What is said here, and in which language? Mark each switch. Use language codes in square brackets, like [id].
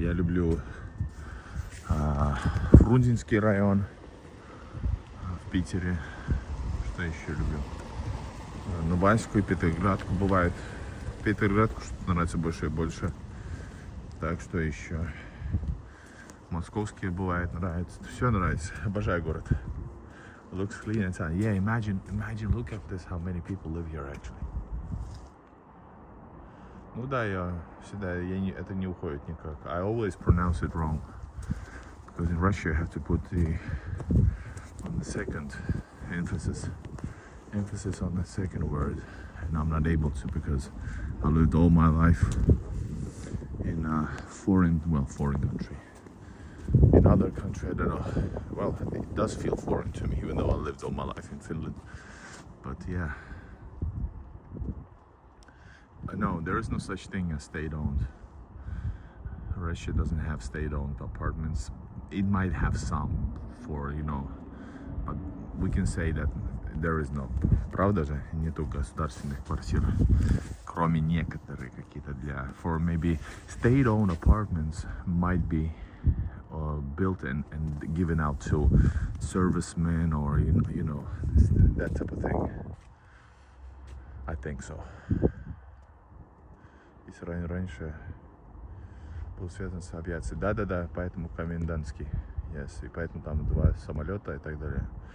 [ru] Я люблю Фрунзенский район в Питере. Что еще люблю? Нубанскую и Петроградку бывает. Петроградку что-то нравится больше и больше. Так, что еще? Московские бывает, нравится. Все нравится. Обожаю город. [en] Looks clean and sunny. Yeah, imagine, look at this, how many people live here actually. [ru] Ну да, это не уходит никак. [en] I always pronounce it wrong. Because in Russia you have to put on the second emphasis on the second word. And I'm not able to because I lived all my life in a foreign country. In other country, I don't know. Well, it does feel foreign to me, even though I lived all my life in Finland. But yeah. No, there is no such thing as state-owned. Russia doesn't have state-owned apartments. It might have some for, but we can say that there is no. [ru] Правда же? Нету государственных квартир, кроме некоторых какие-то [en] for maybe state-owned apartments might be built and given out to servicemen or that type of thing. I think so. [ru] Здесь раньше был связан с авиацией. Да, поэтому комендантский. Yes, и поэтому там 2 самолета и так далее.